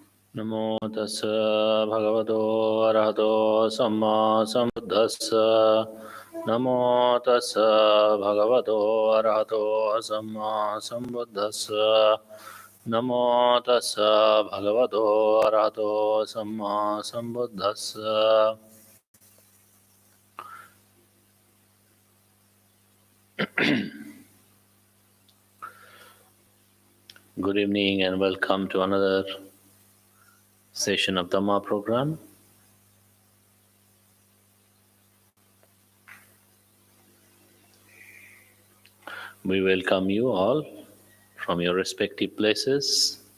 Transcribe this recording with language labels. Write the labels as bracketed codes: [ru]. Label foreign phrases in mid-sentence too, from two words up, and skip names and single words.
[pi] Namo tassa bhagavato arahato samma sambuddhassa. Namo tassa bhagavato arahato samma sambuddhassa. Namo tassa bhagavato arahato samma sambuddhassa. [en] Good evening and welcome to another session of Dhamma program. We welcome you all from your respective places.